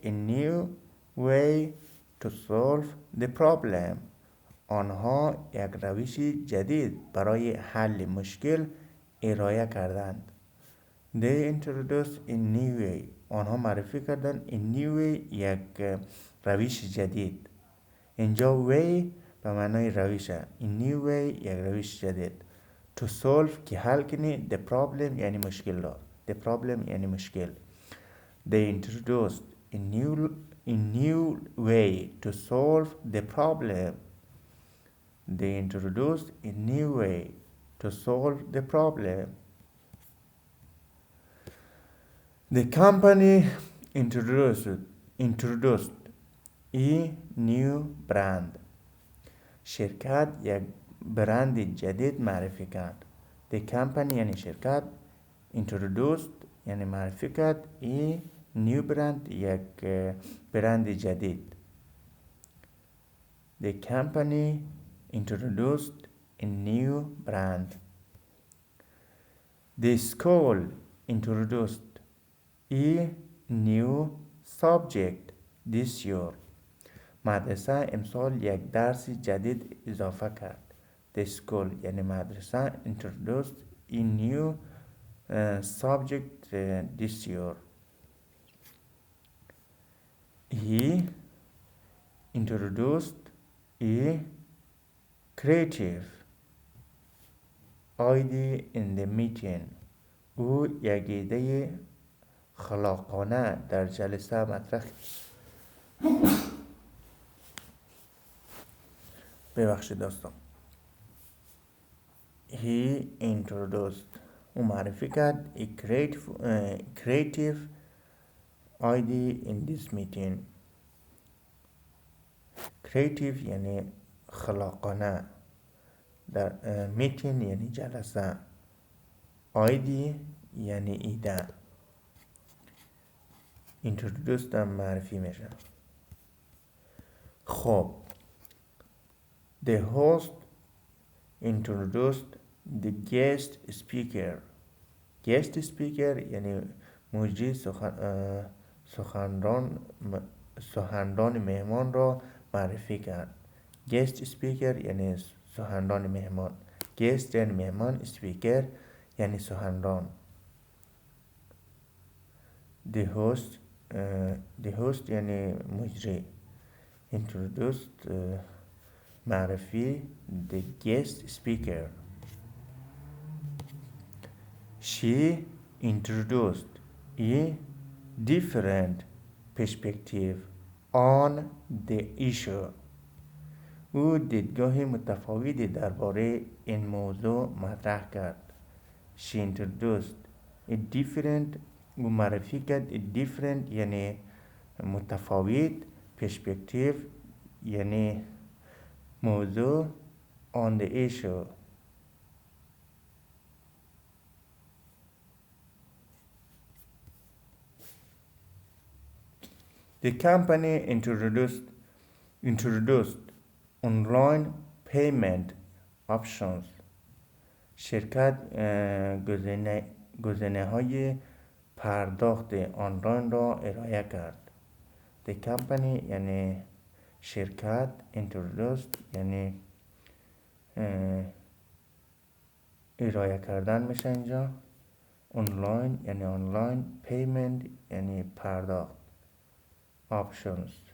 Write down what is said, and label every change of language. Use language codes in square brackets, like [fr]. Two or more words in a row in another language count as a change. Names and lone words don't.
[en] a new way to solve the problem [fa] آنها یک روش جدید برای حل مشکل ارائه کردند. [en] they introduced a new way [fa] آنها معرفی کردند [en] a new way [fa] یک روش جدید. اینجا way به معنای روشه. [en] a new way [fa] یک روش جدید. [en] to solve [fa] که حل کنی. [en] the problem [fa] یعنی مشکل را. [en] the problem [fa] یعنی مشکل. [en] they introduced a new way to solve the problem. they introduced a new way to solve the problem. the company introduced a new brand [fa] شرکت یک برند جدید معرفی کرد. [en] the company [fa] یعنی شرکت. introduced یعنی معرفی کرد. [en] a new brand [fa] یک برند جدید. [en] the company introduced a new brand. the school introduced a new subject this year [fa] مدرسه امسال یک درس جدید اضافه کرد. [en] the school [fa] یعنی مدرسه [en] introduced a new subject this year. he introduced a creative idea in the meeting [fa] او یک ایده خلاقانه در جلسه مطرح ببخشید دوستان. [en] he introduced [fa] او معرفی کرد [en] a creative idea in this meeting. [fa] creative یعنی خلاقانه. در meeting یعنی جلسه. idea یعنی ایده. introduced هم معرفی میشه. [en] خب the host introduced the guest speaker. guest speaker [fa] یعنی مجری سخنران مهمان را معرفی کرد. [en] guest speaker [fa] یعنی سخنران مهمان. guest یعنی مهمان. speaker یعنی سخنران. [en] the host [fa] یعنی مجری. [en] introduced معرفی the guest speaker. She introduced a different perspective on the issue. [fa] او دیدگاه متفاوتی درباره این موضوع مطرح کرد. [en] She introduced a different، [fa] او معرفی کرد [en] a different [fa] یعنی متفاوت، perspective یعنی موضوع، [en] on the issue. The company introduced online payment options. [fa] شرکت گزینه‌های پرداخت آنلاین را ارائه کرد. [en] The company [fa] یعنی شرکت، introduced یعنی ارائه کردن میشه اینجا، آنلاین یعنی آنلاین، پیمنت یعنی پرداخت، options.